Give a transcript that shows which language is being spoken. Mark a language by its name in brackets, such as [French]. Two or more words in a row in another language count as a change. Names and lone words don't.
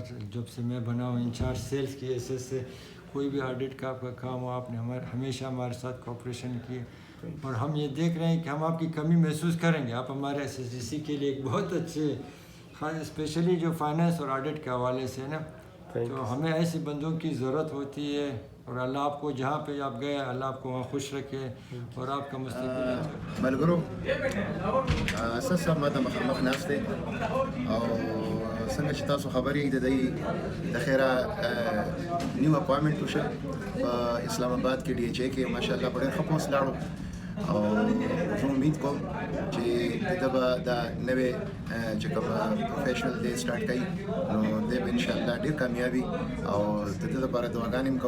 [Urdu] جب سے میں بنا ہوں انچارج سیلس کی حیثیت سے کوئی بھی آڈٹ کا آپ کا کام ہو آپ نے ہمیشہ ہمارے ساتھ کوآپریشن کی اور ہم یہ دیکھ رہے ہیں کہ ہم آپ کی کمی محسوس کریں گے. آپ ہمارے SSGC کے لیے ایک بہت اچھے اسپیشلی جو فائنانس اور آڈٹ کے حوالے سے ہے نا تو ہمیں ایسے بندوں کی ضرورت ہوتی ہے اور اللہ آپ کو جہاں پہ آپ گئے اللہ آپ کو وہاں خوش رکھے اور آپ کا مستقبل [Pashto] ملګرو اساس ما د مخامخ ناست دی او څنګه چې تاسو خبرې د دې د خیره [English] new appointment [Pashto] وشو په اسلام آباد کې DHA کې ماشاءالله په ډېر ښه پوسټ لاړو او زه امید کوم چې دا به دا نوې چې کوم پروفیشنل دی سٹارټ کوي نو دی به انشاءالله ډېر کامیابي او د دې لپاره دعاګانې هم کوو.